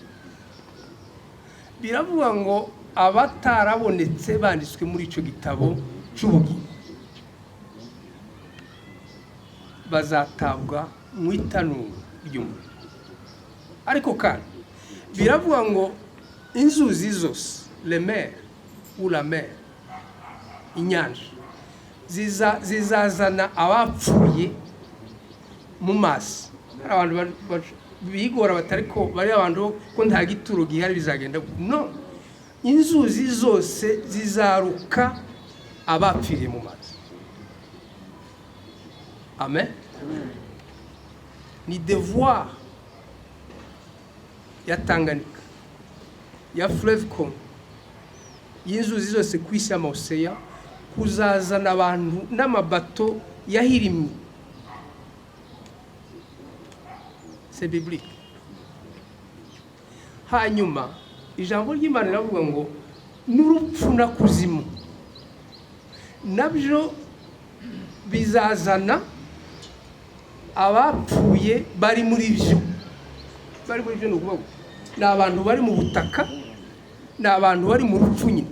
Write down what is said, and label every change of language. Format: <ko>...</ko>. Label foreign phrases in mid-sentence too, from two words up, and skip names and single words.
<rn>Biravuga ngo abatarabonetse banditswe muri icyo gitabo cy'ubugingo bazatabwa mu itanura ry'umuriro. Ariko kandi biravuga ngo inzuzi zose,</rn> <fr>le mer ou la mer,</fr> <rn>inyanja zizazana abapfuye mu mazi. Hari abantu bigora batariko bari abantu ko nta gituro gihari bizagenda. No, inzuzi zose zizaruka abapfiriye mu mazi. Amen. Ni devoir ya Tanganyika, ya Fleuve Congo, y'inzuzi zose ku isi y'amaoseya kuzazana abantu n'amabato yahirimye.</rn> <fr>C'est biblique.</fr> <rn>Hanyuma ijambo ry'Imana riravuga ngo n'urupfu na kuzimu nabyo bizazana abapfuye bari muri byo. Bari muri byo ni ukuvuga ni abantu bari mu butaka, ni abantu bari mu rupfu nyine.</rn>